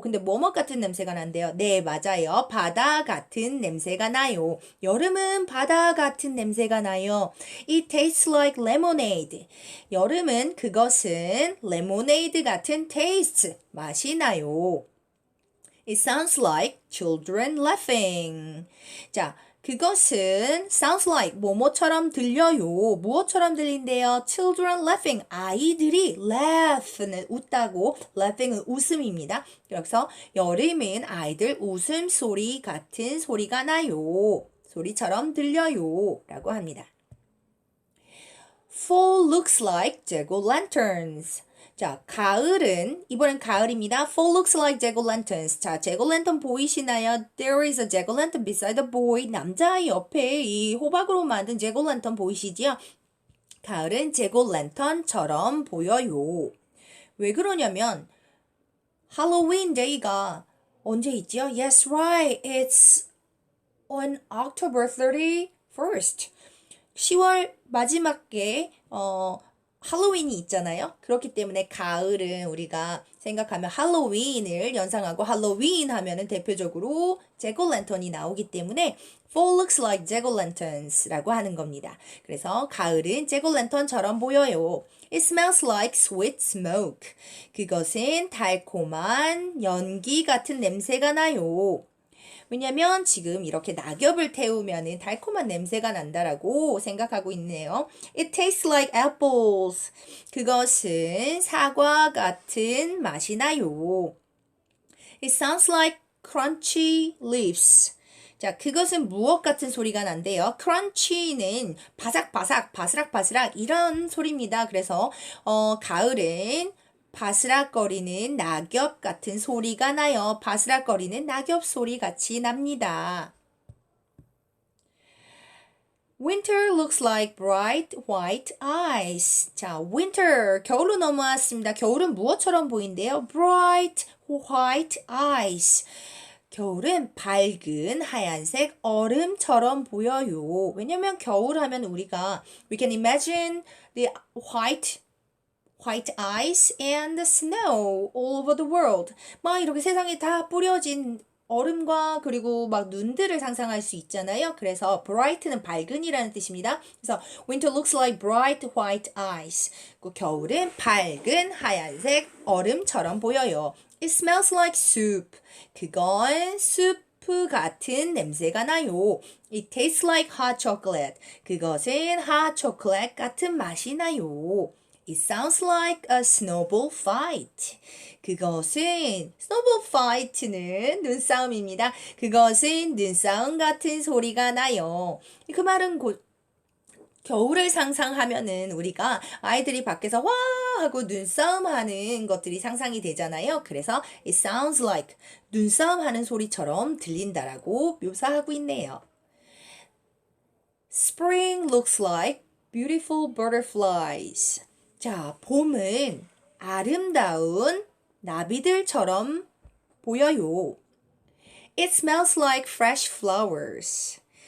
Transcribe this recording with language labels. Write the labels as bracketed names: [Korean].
[Korean] 근데 뭐뭐 같은 냄새가 난대요. 네, 맞아요. 바다 같은 냄새가 나요. 여름은 바다 같은 냄새가 나요. [English] It tastes like lemonade. [Korean] 여름은 그것은 lemonade 같은 taste, 맛이 나요. [English] It sounds like children laughing. [Korean] 자, 그것은 sounds like 뭐뭐처럼 들려요. 무엇처럼 들린대요? [English] Children laughing. [Korean] 아이들이 laugh는 웃다고 laughing은 웃음입니다. 그래서 여름은 아이들 웃음소리 같은 소리가 나요. 소리처럼 들려요. 라고 합니다. [English] Fall looks like jack-o'-lanterns. [Korean] 자, 가을은, 이번엔 가을입니다. [English] Fall looks like jack-o'-lanterns. [Korean] 자, jack-o'-lantern 보이시나요? [English] There is a jack-o'-lantern beside the boy. [Korean] 남자아이 옆에 이 호박으로 만든 jack-o'-lantern 보이시지요? 가을은 jack-o'-lantern처럼 보여요. 왜 그러냐면, 할로윈 데이가 언제 있죠? [English] Yes, right. It's on October 31st. [Korean] 10월 마지막에, 할로윈이 있잖아요. 그렇기 때문에 가을은 우리가 생각하면 할로윈을 연상하고 할로윈 하면은 대표적으로 제골랜턴이 나오기 때문에 [English] Fall looks like jack-o'-lanterns [Korean] 라고 하는 겁니다. 그래서 가을은 제골랜턴처럼 보여요. [English] It smells like sweet smoke. [Korean] 그것은 달콤한 연기 같은 냄새가 나요. 왜냐면 지금 이렇게 낙엽을 태우면은 달콤한 냄새가 난다라고 생각하고 있네요. [English] It tastes like apples. [Korean] 그것은 사과 같은 맛이 나요. [English] It sounds like crunchy leaves. [Korean] 자, 그것은 무엇 같은 소리가 난대요? crunchy는 바삭바삭, 바스락바스락 이런 소리입니다. 그래서 가을은 바스락거리는 낙엽 같은 소리가 나요. 바스락거리는 낙엽 소리 같이 납니다. [English] Winter looks like bright white ice. [Korean] 자, winter, 겨울로 넘어왔습니다. 겨울은 무엇처럼 보인대요? [English] Bright white ice. [Korean] 겨울은 밝은 하얀색 얼음처럼 보여요. 왜냐면 겨울 하면 우리가 [English] we can imagine the white ice and the snow all over the world. [Korean] 막 이렇게 세상에 다 뿌려진 얼음과 그리고 막 눈들을 상상할 수 있잖아요. 그래서 bright는 밝은이라는 뜻입니다. [English] 그래서 winter looks like bright white ice. [Korean] 그 겨울은 밝은 하얀색 얼음처럼 보여요. [English] It smells like soup. [Korean] 그건 수프 같은 냄새가 나요. [English] It tastes like hot chocolate. [Korean] 그것은 hot chocolate 같은 맛이 나요. [English] It sounds like a snowball fight. [Korean] 그것은 snowball fight는 눈싸움입니다. 그것은 눈싸움 같은 소리가 나요. 그 말은 겨울을 상상하면은 우리가 아이들이 밖에서 와 하고 눈싸움 하는 것들이 상상이 되잖아요. 그래서 [English] it sounds like [Korean] 눈싸움 하는 소리처럼 들린다라고 묘사하고 있네요. [English] Spring looks like beautiful butterflies. [Korean] 자, 봄은 아름다운 나비들처럼 보여요. [English] It smells like fresh flowers.